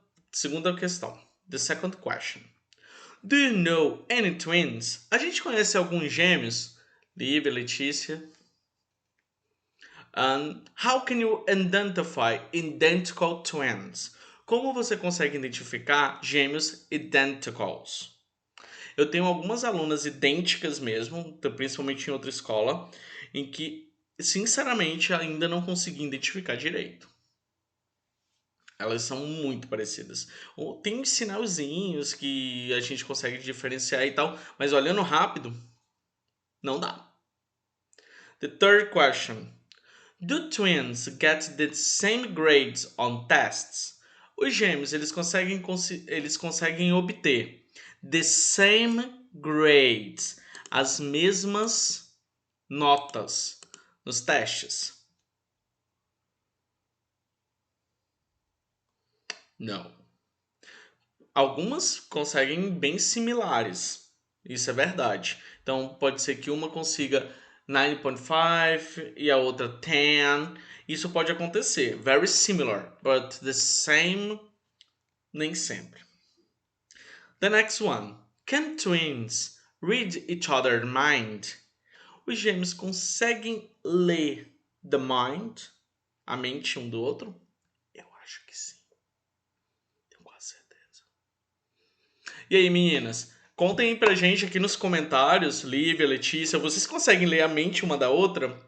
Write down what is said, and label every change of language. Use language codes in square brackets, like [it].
[pt] Segunda questão. [en] The second question. Do you know any twins? [pt] A gente conhece alguns gêmeos? Lívia, Letícia. [en] How can you identify identical twins? [pt] Como você consegue identificar gêmeos identicals? Eu tenho algumas alunas idênticas mesmo, principalmente em outra escola, em que, sinceramente, ainda não consegui identificar direito. Elas são muito parecidas. Tem sinalzinhos que a gente consegue diferenciar e tal, mas olhando rápido, não dá. [en] The third question. Do twins get the same grades on tests? [pt] Os gêmeos, eles conseguem obter [en] the same grades, [pt] as mesmas notas nos testes? Não. Algumas conseguem bem similares. Isso é verdade. Então pode ser que uma consiga 9.5 e a outra 10. Isso pode acontecer. [en] Very similar, but the same [pt] nem sempre. [en] The next one. Can twins read each other's mind? [pt] Os gêmeos conseguem ler [en] the mind, [pt] a mente um do outro? Eu acho que sim. Tenho quase certeza. E aí, meninas? Contem aí pra gente aqui nos comentários, Lívia, Letícia, vocês conseguem ler a mente uma da outra?